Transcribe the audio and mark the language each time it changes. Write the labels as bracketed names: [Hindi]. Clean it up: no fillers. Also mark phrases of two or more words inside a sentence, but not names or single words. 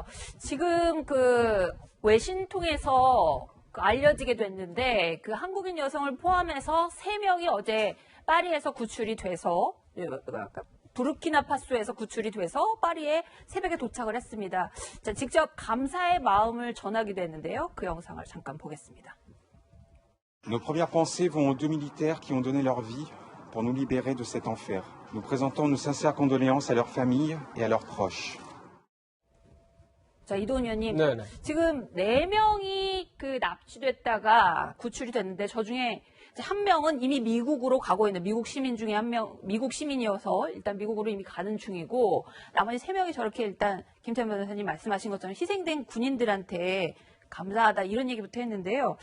[Korean] 지금 외신 통해서 알려지게 됐는데 한국인 여성을 포함해서 3명이 어제 파리에서 구출이 돼서 부르키나파소에서 구출이 돼서 파리에 새벽에 도착을 했습니다. 자, 직접 감사의 마음을 전하기도 했는데요. 그 영상을 잠깐 보겠습니다. [French] Nos premières pensées vont aux 2 militaires qui ont donné leur vie pour nous libérer de cet enfer. Nous présentons nos sincères condoléances à leurs familles et à leurs proches. [Korean] 자, 이도훈 의원님. 네네. 지금 4명이 납치됐다가 구출이 됐는데 저 중에 한 명은 이미 미국으로 가고 있는 미국 시민 중에 미국 시민이어서 일단 미국으로 이미 가는 중이고 나머지 3명이 저렇게 일단 김태현 변호사님 말씀하신 것처럼 희생된 군인들한테 감사하다 이런 얘기부터 했는데요.